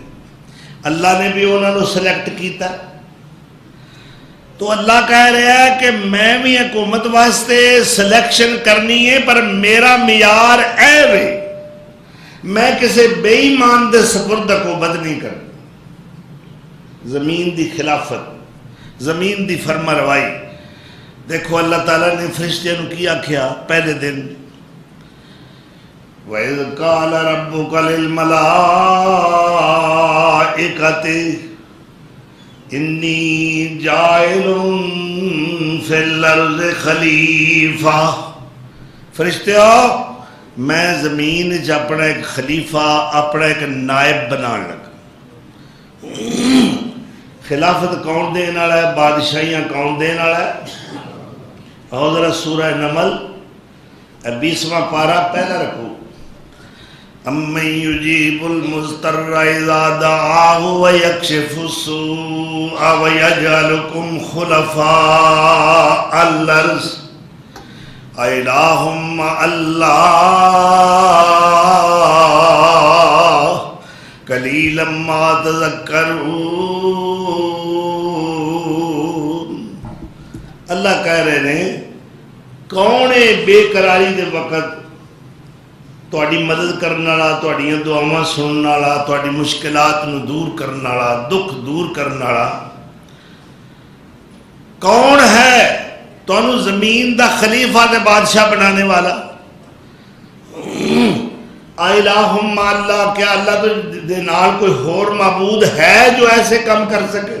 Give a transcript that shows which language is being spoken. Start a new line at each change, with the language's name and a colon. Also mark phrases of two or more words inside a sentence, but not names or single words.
Punjabi: اللہ نے بھی انہوں نے سلیکٹ کیتا. تو اللہ کہہ رہا ہے کہ میں بھی حکومت واسطے سلیکشن کرنی ہے، پر میرا معیار ہے میں کسی بے ایمان دے سپرد حکومت نہیں کرنا. زمین دی خلافت، زمین دی فرما روائی. دیکھو اللہ تعالیٰ نے فرشتیاں نو کی آکھیا پہلے دن،
Arabic: وَإِذْ قَالَ رَبُّكَ لِلْمَلَائِكَةِ إِنِّي جَاعِلٌ فِي الْأَرْضِ خَلِيفَةً.
Punjabi: فرشتیوں میں زمین وچ اپنا ایک خلیفہ، اپنا ایک نائب بنان لگا. خلافت کون دین والا ہے؟ بادشاہیاں کون دین والا ہے؟ اور ذرا سورہ نمل 20واں پارہ پہلا رکھو.
Arabic: اَمَّن يُجِيبُ الْمُضْطَرَّ إِذَا دَعَاهُ وَيَكْشِفُ السُّوءَ وَيَجْعَلُكُمْ خُلَفَاءَ الْأَرْضِ أَإِلَٰهٌ مَّعَ اللَّهِ قَلِيلًا مَّا تَذَكَّرُونَ.
Punjabi: اللہ کہہ رہے ہیں کون ہے بے قراری دے وقت تہاڈی مدد کرنے والا، تہاڈیاں دعاواں سننے والا، تہاڈی مشکلات نو دور کرنے والا، دکھ دور کرنے والا کون ہے؟ تانوں زمین دا خلیفہ تے بادشاہ بنانے والا.
Arabic: الہ مع اللہ،
Punjabi: کیا اللہ دے نال کوئی اور معبود ہے جو ایسے کم کر سکے؟